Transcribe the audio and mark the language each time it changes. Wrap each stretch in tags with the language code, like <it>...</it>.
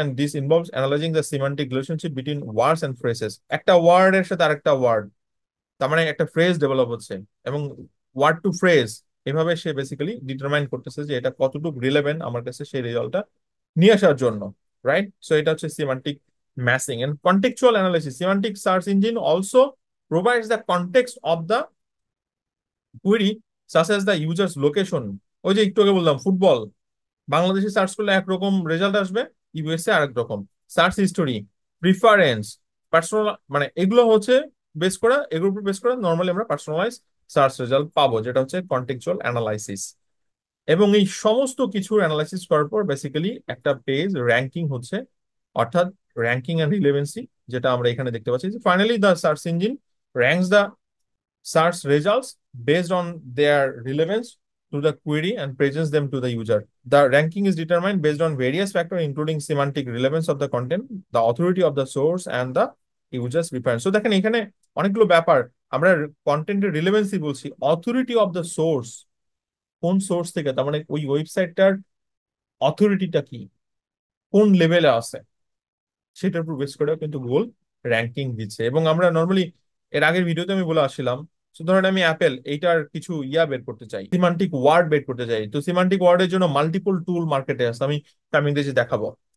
<en>And this involves analyzing the semantic relationship between words and phrases.</en> <bn>একটা ওয়ার্ডের সাথে আরেকটা ওয়ার্ড, তার মানে একটা ফ্রেজ ডেভেলপ হচ্ছে, এবং ওয়ার্ড টু ফ্রেজ, এভাবে সে বেসিক্যালি ডিটারমাইন করতেছে যে এটা কতটুকু রিলেভেন্ট আমার কাছে সেই রেজাল্টটা নিয়ে আসার জন্য, রাইট? সো এটা হচ্ছে semantic matching and contextual analysis.</bn> <en>Semantic search engine also provides the context of the query such as the user's location।</en> <bn>ওই যে একটু আগে বললাম ফুটবল, বাংলাদেশে সার্চ করলে একরকম রেজাল্ট আসবে, ইউএসএ আরেক রকম। সার্চ হিস্টোরি, প্রিফারেন্স, পার্সোনাল, মানে এগুলো হচ্ছে বেস করা, এগুলোর উপর বেস করা নর্মালি আমরা পার্সোনালাইজ সার্চ রেজাল্ট পাবো, যেটা হচ্ছে কন্টেক্সচুয়াল অ্যানালাইসিস। এবং এই সমস্ত কিছুর অ্যানালাইসিস করার পর বেসিক্যালি একটা পেজ র্যাঙ্কিং হচ্ছে, অর্থাৎ র্যাঙ্কিং এন্ড রিলেভেন্সি, যেটা আমরা এখানে দেখতে পাচ্ছি যে</bn> <en>Finally the search engine ranks the search results based on their relevance to the query and presents them to the user. The ranking is determined based on various factors, including semantic relevance of the content, the authority of the source, and the user's preference.</en> <bn>So দেখেন এখানে অনেকগুলো ব্যাপার, আমরা কন্টেন্টের relevancy বলছি,</bn> <en>authority of the source,</en> <bn>কোন source থেকে, তার মানে ওই ওয়েবসাইটটার অথরিটিটা কি, কোন লেভেলে আছে, সেটার উপর বেস করে কিন্তু গুগল র্যাঙ্কিং দিচ্ছে। এবং আমরা নর্মালি এর আগের ভিডিওতে আমি বলে আসছিলাম, তো ধরেন আমি অ্যাপেল এইটার কিছু বের করতে চাই, সিমান্টিক ওয়ার্ড বের করতে চাই, তো সিমান্টিক ওয়ার্ডের জন্য মাল্টিপল টুল মার্কেটে আছে, আমি কামিং দেশে দেখাবো।</bn>